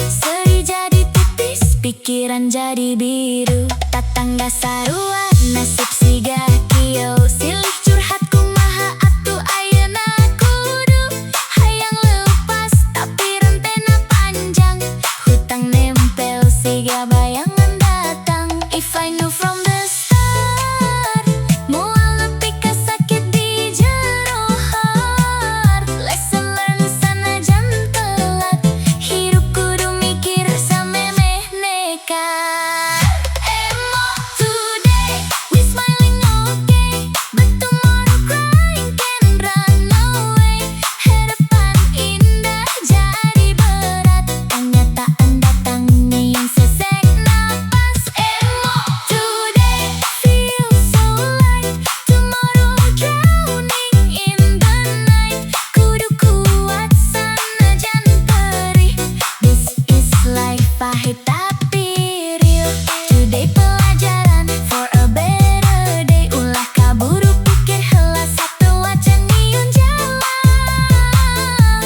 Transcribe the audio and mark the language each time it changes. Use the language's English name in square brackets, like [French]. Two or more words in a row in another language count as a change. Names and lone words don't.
[Sundanese] Seri jadi tipis, pikiran jadi biru. Tatangga sarua nasib siga kieu. Silih curhat kumaha atuh ayeuna kudu hayang leupas tapi rentena panjang. Hutang nempel siga bayangan datang. [English] If I knew from the start, [Sundanese] moal nepi ka sakit di jero heart. [English] Lesson learned [Sundanese] sanajan telat, hirup kudu mikir samemeh nekat. [English] Emo today, we smiling okay, but tomorrow crying can run away. [Indonesian] Harapan indah jadi berat, kenyataan datang yang sesek napas. [English] Emo today, feel so light, tomorrow drowning in the night. [Sundanese] Kudu kuat sanajan perih, [English] this is life [Sundanese] pahit tapi [English] real. Today pelajaran for a better day. [Sundanese] Ulah kaburu pikir heula sateuacan nyieun jalan.